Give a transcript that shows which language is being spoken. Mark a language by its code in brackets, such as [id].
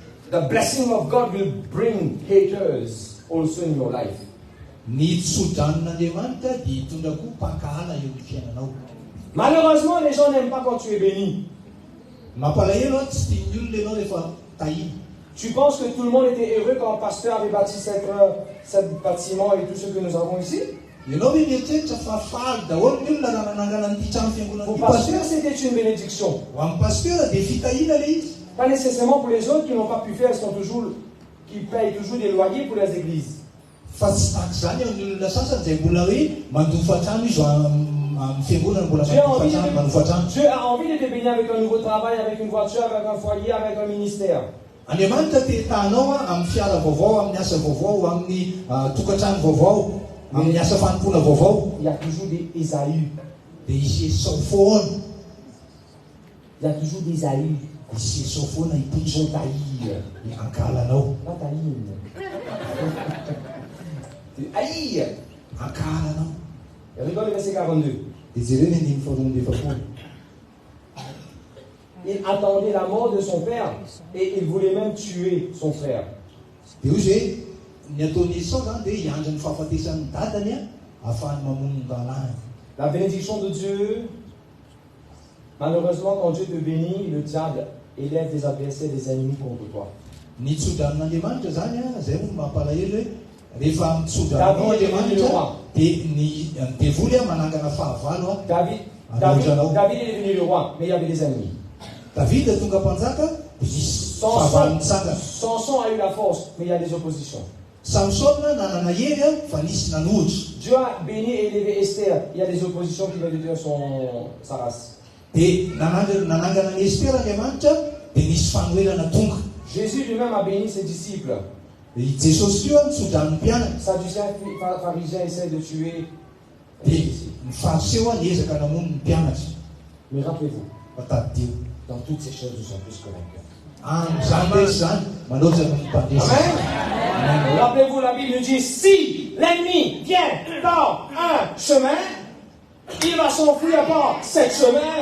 [en] The blessing of God will bring haters also in your life. [mg] Ny tsodranon'Andriamanitra dia hitondra koa mpakahala eo ny fiainanao. [fr] Malheureusement, les gens n'aiment pas quand tu es béni. [mg] Mampalahelo tsy tian'ny olona ianao rehefa tahiny. [fr] Tu penses que tout le monde était heureux quand le pasteur avait bâti cette bâtiment et tout ce que nous avons ici? [mg] Ianao hoe mieritreritra fa faly daholo ny olona raha nanangana n'ity trano fiangonana [fr] Pour le [mg] ity [fr] pasteur, pasteur. c'était une bénédiction. [mg] Ho amin'ny pasteur dia fitahina le izy. [fr] Pas nécessairement pour les autres qui n'ont pas pu faire, qui payent toujours des loyers pour les églises. [mg] Fa tsy tahaka izany ao ny olona sasany izay mbola hoe mandofa trano izy amin'ny fiangonana mbola mandofa trano. [fr] Dieu a envie de te bénir avec un nouveau travail, avec une voiture, avec un foyer, avec un ministère. [mg] Andriamanitra te tahanao amin'ny fiara vaovao, amin'ny asa vaovao, amin'ny tokantrano vaovao, amin'ny asa fanompoana vaovao. [fr] Il y a toujours des Ésaü. [mg] Dia isy Esau foana. [fr] Il y a toujours des Ésaü. [mg] Isy Esau foana [fr] Ils vont [mg] hipoitra [fr] t'haïr. [mg] ankahalanao. [fr] Pas t'haïr. Tu haïr. [mg] Ankahalanao. [fr] Regarde le verset 42. [mg] Dia jereo ny andimy faharoa efapolo. [fr] Il attendait la mort de son père et il voulait même tuer son frère. [mg] Dia hoy zay ny ataon'ny Esau zany dia hiandra ny fahafatesan'ny dadany ahafahany mamono ny lalàna. [fr] La bénédiction de Dieu, malheureusement, quand Dieu te bénit, le diable élève des adversaires, des ennemis contre toi. [mg] Ny tsodran'Andriamanitra zany zay no mampalahelo hoe rehefa mitsodrano Andriamanitra dia ny devoly manangana fahavalo [fr] David est devenu le roi, mais il y avait des ennemis. [mg] David tonga mpanjaka dia misy fahavalo mitsangana. [fr] Samson a eu la force, mais il y a des oppositions. [mg] Samson nanana hery fa nisy nanohitra. [fr] Dieu a béni et élevé Esther. Il y a des oppositions qui veulent détruire sa race. [mg] Dia nanangana ny Esther Andriamanitra dia nisy fanoelana tonga. [fr] Jésus lui-même a béni ses disciples. [mg] Jesosy io nitsodran'ny mpianatra. [fr] Sadducéens, pharisiens essayent de tuer. [mg] Dia ny fariseo niezaka namono ny mpianatra. [fr] Mais rappelez-vous, [mg] Fa tadidio. [fr] dans toutes ces choses, nous sommes plus que vainqueurs. [mg] Am'izany rehetra zany manoatra ny mpandresy. Amen. [fr] Rappelez-vous, la Bible nous dit, si l'ennemi vient dans un chemin, il va s'enfuir par 7 chemins.